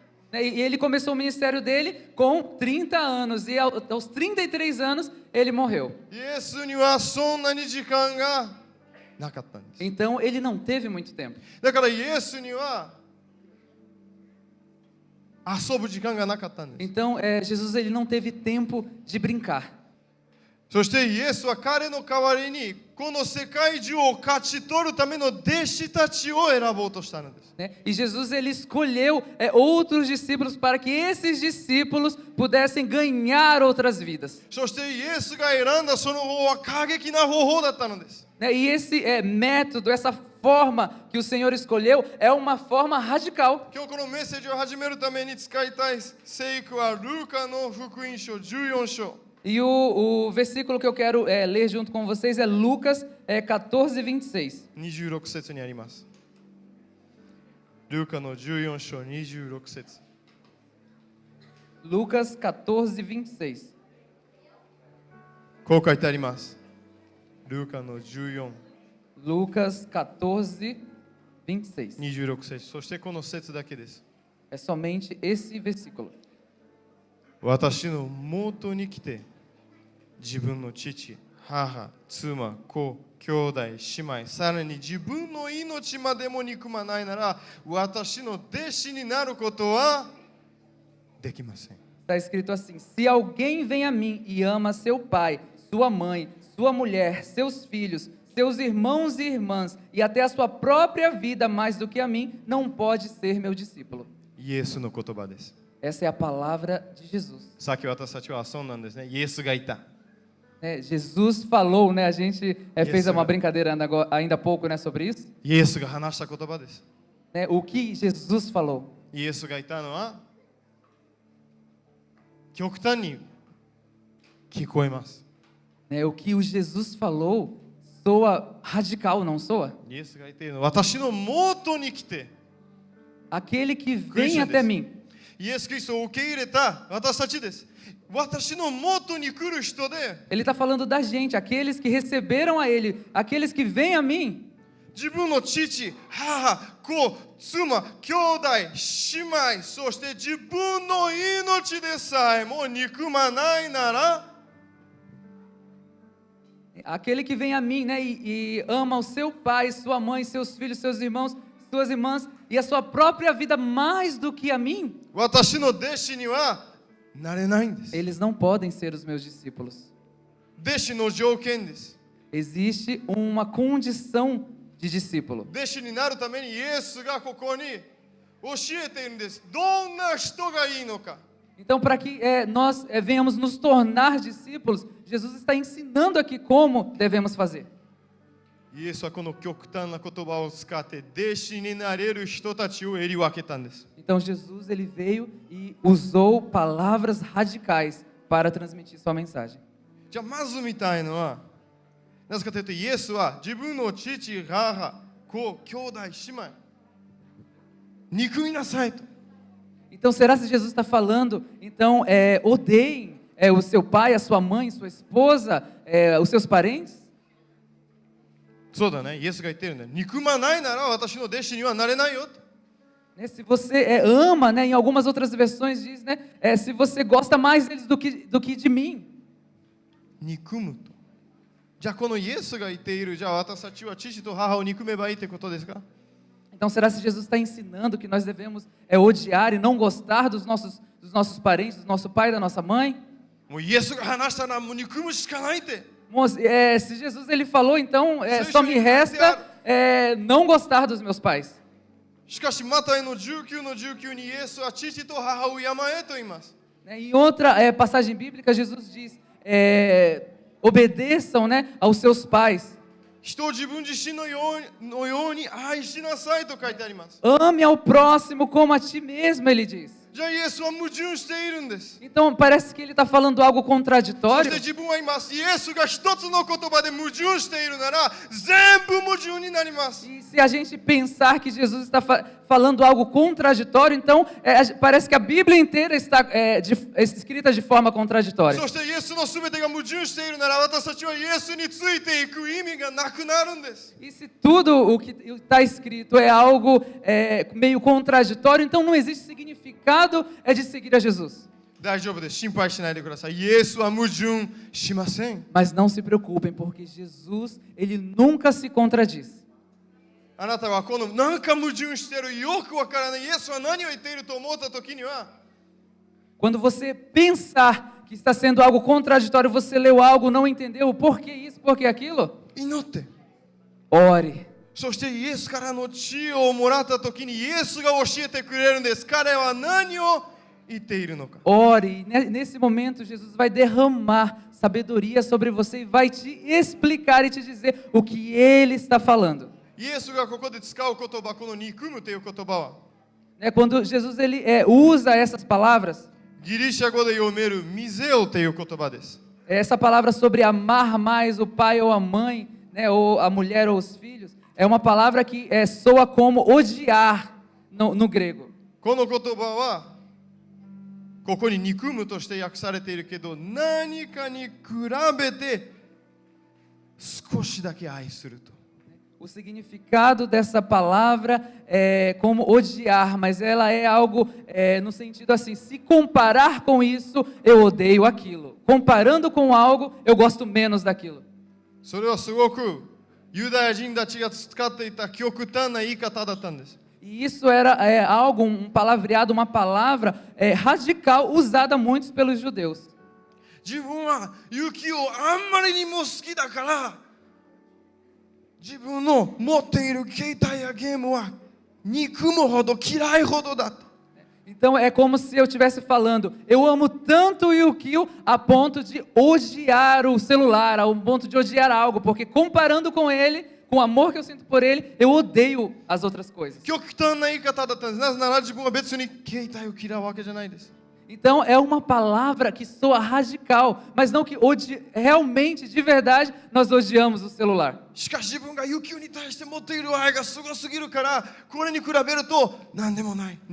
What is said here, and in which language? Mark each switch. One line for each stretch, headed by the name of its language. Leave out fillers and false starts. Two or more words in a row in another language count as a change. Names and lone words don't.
Portuguese: E ele começou o ministério dele com 30 anos. E aos 33 anos, ele morreu.
Japanese: イエスにはそんなに時間がなかったんです。
Portuguese: Então, ele não teve muito tempo.
Japanese: だからイエスには遊ぶ時間がなかったんです。
Portuguese: Então, Jesus, ele não teve tempo de brincar.
Japanese: そしてイエスは彼の代わりにこの世界中を勝ち取るための弟子たちを選ぼうとしたのです。
Portuguese: E Jesus, ele escolheu outros discípulos para que esses discípulos pudessem ganhar outras vidas.
Japanese: そしてイエスが選んだその方は過激な方法だったのです。
Portuguese: E esse método, essa forma que o Senhor escolheu é uma forma radical.
Japanese: 今日このメッセージを始めるために使いたい聖句はルーカの福音書14章。
Portuguese: E o versículo que eu quero ler junto com vocês é Lucas 14, 26.
Japanese: 26 節にあります。ルーカの14章26節。
Portuguese: Lucas 14, 26.
Japanese: こう書いてあります。ルーカの14、
Portuguese: Lucas 14, 26.
Japanese: 26節。そしてこの節だけです。
Portuguese: É somente esse versículo.
Japanese: 私の元に来て自分の父、母、妻、子、兄弟、姉妹、さらに自分の命までも憎まないなら私の弟子になることはできません。
Portuguese: Está escrito assim: se alguém vem a mim e ama seu pai, sua mãe, sua mulher, seus filhos, seus irmãos e irmãs e até a sua própria vida mais do que a mim, não pode ser meu discípulo.
Japanese: イエスの言葉です。
Portuguese: Essa é a palavra de Jesus.
Japanese: さっき私たちはそうなんですね。イエスがいた。
Portuguese: Jesus falou, né? A gente fez Yes, uma sir. brincadeira ainda há pouco, né, sobre isso.
Japanese: イエスが話した言葉です。
Portuguese: O que Jesus falou?
Japanese: イエスがいたのは極端に聞こえます。
Portuguese: O que o Jesus falou soa radical, não soa?
Japanese: イエスがいているのは私の元に来て
Portuguese: Aquele que Christian vem até mim.
Japanese: イエス・キリストを受け入れた私たちです。私の元に来る人で
Portuguese: Ele está falando da gente, aqueles que receberam a Ele, aqueles que vêm a mim.
Japanese: 自分の父、母、子、妻、兄弟、姉妹、そして自分の命でさえも憎まないなら
Portuguese: Aquele que vem a mim, né, e ama o seu pai, sua mãe, seus filhos, seus irmãos, suas irmãs e a sua própria vida mais do que a mim,
Japanese: 私の弟子にはなれないんです。
Portuguese: eles não podem ser os meus discípulos.
Japanese: 弟子の条件です。
Portuguese: Existe uma condição de discípulo.
Japanese: 弟子になるためにイエスがここに教えているんです。どんな人がいいのか。
Portuguese: Então, para que nós venhamos nos tornar discípulos, Jesus está ensinando aqui como devemos fazer.
Japanese: イエスはこの極端な言葉を使って弟子になれる人たちを選り分けたんです。
Portuguese: Então, Jesus ele veio e usou palavras radicais para transmitir sua mensagem.
Japanese: じゃあまず見たいのは、なぜかというとイエスは自分の父、母、子、兄弟、姉妹、憎みなさいと。
Portuguese: Então, será que Jesus está falando? Então, odeiem o seu pai, a sua mãe, sua esposa, os seus parentes?
Japanese: そうだね、イエスが言ってるんだよ。憎まないなら私の弟子にはなれないよと。
Portuguese: Né, se você ama, né, em algumas outras versões diz, né, se você gosta mais deles do que de mim.
Japanese: 憎むと。じゃあこのイエスが言っている、じゃあ私たちは父と母を憎めばいいってことですか？
Portuguese: Então, será que Jesus está ensinando que nós devemos odiar e não gostar dos nossos parentes, do nosso pai e da nossa mãe?
Japanese: もうイエスが話したらもう憎むしかないって。
Portuguese: Se Jesus ele falou, então só me resta não gostar dos meus pais.
Japanese: しかしマタイの19の19にイエスは父と母を病えと言います。
Portuguese: Em outra passagem bíblica, Jesus diz, obedeçam, né, aos seus pais.
Japanese: 人を自分自身のように愛しなさいと書いてあります。
Portuguese: Ame ao próximo como a ti mesmo, ele diz.
Japanese: じゃあイエスは矛盾しているんです。
Portuguese: Então, parece que ele está falando algo
Japanese: そし
Portuguese: contraditório.
Japanese: て自分は言います。イエスが一つの言葉で矛盾しているなら全部矛盾になります。
Portuguese: E se a gente pensar que Jesus está falando algo contraditório, então parece que a Bíblia inteira está escrita de forma contraditória.
Japanese: そしてイエスのすべてが矛盾しているなら私たちはイエスについていく意味がなくなるんです。
Portuguese: E se tudo o que está escrito é algo meio contraditório, então não existe significado de seguir a Jesus.
Japanese: 大丈夫です。心配しないでください。イエスは矛盾しません。
Portuguese: Mas não se preocupem, porque Jesus, ele nunca se contradiz.
Japanese: あなたはこのなんか矛盾しているよくわからないイエスは何を言っていると思った時には
Portuguese: Quando você pensar que está sendo algo contraditório, você leu algo, não entendeu, por que isso, por que aquilo?
Japanese: 祈って。
Portuguese: Ore.
Japanese: そしてイエスからの知恵をもらった時にイエスが教えてくれるんです。彼は何を言っているのか。
Portuguese: Ore. Nesse momento, Jesus vai derramar sabedoria sobre você e vai te explicar e te dizer o que Ele está falando.
Japanese: イエスがここで使う言葉、この憎むという言葉は
Portuguese: Quando Jesus ele usa essas palavras,
Japanese: ギリシャ語で読めるミゼオという言葉です。
Portuguese: essa palavra sobre amar mais o pai ou a mãe, né, ou a mulher ou os filhos, é uma palavra que soa como odiar no grego.
Japanese: この言葉はここに憎むとして訳されているけど何かに比べて少しだけ愛すると。
Portuguese: O significado dessa palavra é como odiar, mas ela é algo no sentido assim, se comparar com isso, eu odeio aquilo. Comparando com algo, eu gosto menos daquilo.
Japanese: それはすごくユダヤ人たちが使っていた極端な言い方だったんです。
Portuguese: E isso era algo, um palavreado, uma palavra radical usada muitos pelos judeus.
Japanese: 自分は雪をあんまりにも好きだから自分の持っている携帯やゲームは憎むほど嫌いほどだ。
Portuguese: Então é como se eu estivesse falando, eu amo tanto o Yukio a ponto de odiar o celular, ao ponto de odiar algo, porque comparando com ele, com o amor que eu sinto por ele, eu odeio as outras coisas.
Japanese: 極端な言い方だったんです。なぜなら自分は別に携帯を嫌うわけじゃないです。
Portuguese: Então é uma palavra que soa radical, mas não que realmente, de verdade, nós odiamos o celular.
Japanese: しかし自分が雪に対して持っている愛がすごすぎるからこれに比べると何でもない。